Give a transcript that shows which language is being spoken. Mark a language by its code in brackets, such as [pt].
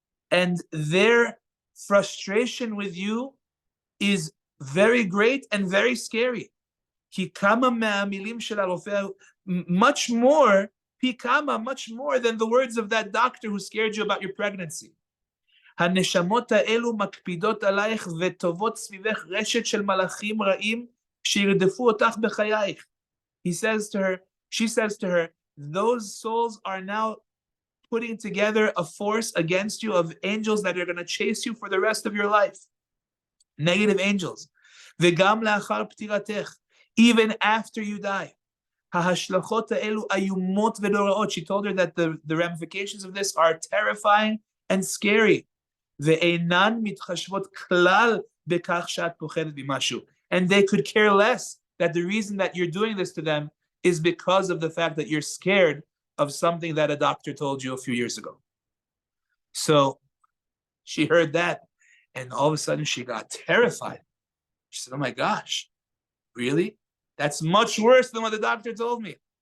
[en] And their frustration with you is very great and very scary. Much more than the words of that doctor who scared you about your pregnancy. [he] הנשמות האלו מקפידות עלייך וטובות סביבך רשת של מלאכים רעים שירדפו אותך בחייך. [en] She says to her, those souls are now putting together a force against you of angels that are going to chase you for the rest of your life. Negative angels. [he] וגם לאחר פטירתך, [en] even after you die. [he] ההשלכות האלו איומות ונוראות. [en] She told her that the ramifications of this are terrifying and scary. [he] ואינן מתחשבות כלל בכך שאת פוחדת ממשהו. [en] And they could care less that the reason that you're doing this to them is because of the fact that you're scared of something that a doctor told you a few years ago. So she heard that, and all of a sudden she got terrified. She said, oh my gosh, really? That's much worse than what the doctor told me.